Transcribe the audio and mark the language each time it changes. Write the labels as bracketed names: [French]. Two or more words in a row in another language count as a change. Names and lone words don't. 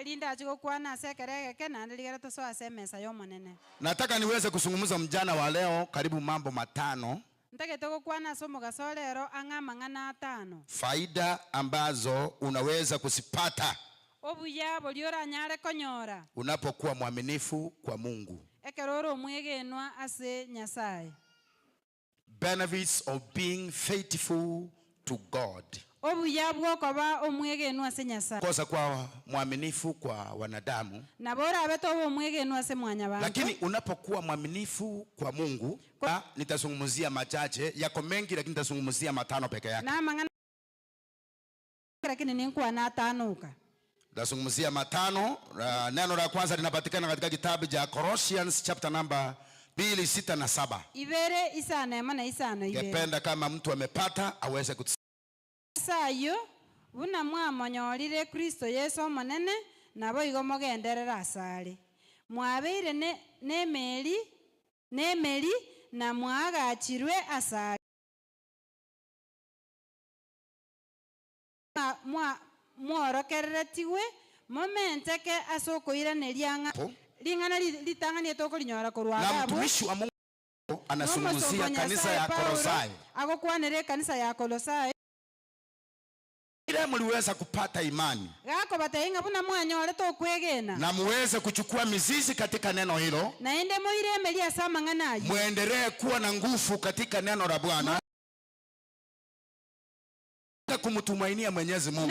[Swahili] Nataka niweze kuzungumza mjana wa leo karibu mambo matano, faida ambazo unaweza kuzipata unapokuwa mwaminifu kwa Mungu. [English] Benefits of being faithful to God. [Swahili] Kosa kwa mwaminifu kwa wanadamu, lakini unapokuwa mwaminifu kwa Mungu, nitazungumzia machache, yako mengi lakini nitazungumzia matano peke yake. Nitazungumzia matano. Neno la kwanza linapatikana katika kitabu cha Colossians [English] chapter number [Swahili] 2:6 na 7. Ningependa kama mtu amepata aweze [Gusii] sayo buna mwamonyorire Kristo Yesu monene nabo igo mogenderera asare mwabeire nemeri na mwagachirwe asare mworokeretiwe momenteke asokoiraneria lingana litanganie tokolinyora korwaga. [Swahili] Na mtumishi wa Mungu anazungumzia kanisa ya Kolosai. [Gusii] Agokwanere kanisa ya Kolosai. [Swahili] Ile mliweza kupata imani na muweze kuchukua mizizi katika neno hilo, muendelee kuwa na nguvu katika neno la Bwana, kumtumainia Mwenyezi Mungu.